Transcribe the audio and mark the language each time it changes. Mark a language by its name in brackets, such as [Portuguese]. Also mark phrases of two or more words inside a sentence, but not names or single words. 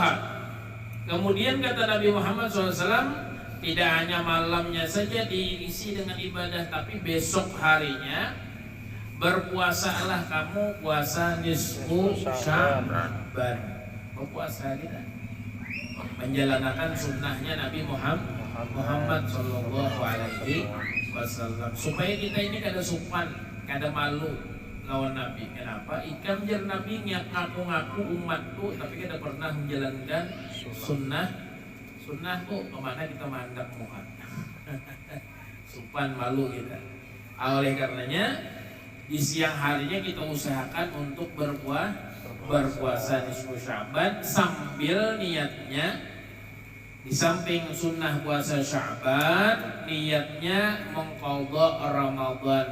[Indonesian] Kemudian kata Nabi Muhammad SAW, tidak hanya malamnya saja diisi dengan ibadah, tapi besok harinya berpuasalah kamu puasa nisfu Sya'ban. Berpuasa kita menjalankan sunnahnya Nabi Muhammad [Arabic] Sallallahu Alaihi Wasallam, [Banjar] supaya kita ini kada sopan, kada malu lawan Nabi. Kenapa? Ikam jar Nabi ngaku-ngaku umatku, tapi kada pernah menjalankan sunnahku. [Indonesian] Kemana kita mandang muka? Sopan malu kita. Oleh karenanya di siang harinya kita usahakan untuk berpuasa nisfu Sya'ban, sambil niatnya di samping sunnah puasa Sya'ban, niatnya mengqadha Ramadan.